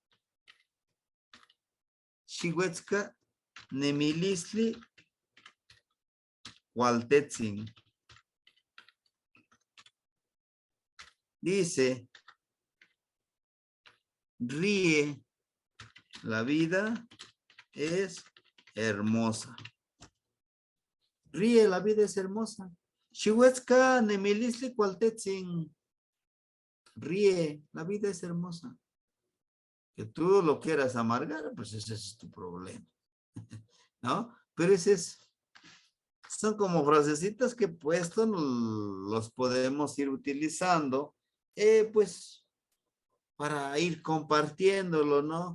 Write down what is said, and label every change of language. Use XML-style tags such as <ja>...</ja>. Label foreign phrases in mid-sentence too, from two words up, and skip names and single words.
<nah>Shihuetzka, Nemilisli, Waltetzin.</nah> <es>Dice, ríe la vida es hermosa. Ríe, la vida es hermosa.</es> <nah>Chihuetzca, nemilisli, cualtetzin.</nah> <es>Ríe, la vida es hermosa. Que tú lo quieras amargar, pues ese es tu problema. ¿No? Pero son como frasecitas que puesto los podemos ir utilizando, pues, para ir compartiéndolo, ¿no?</es>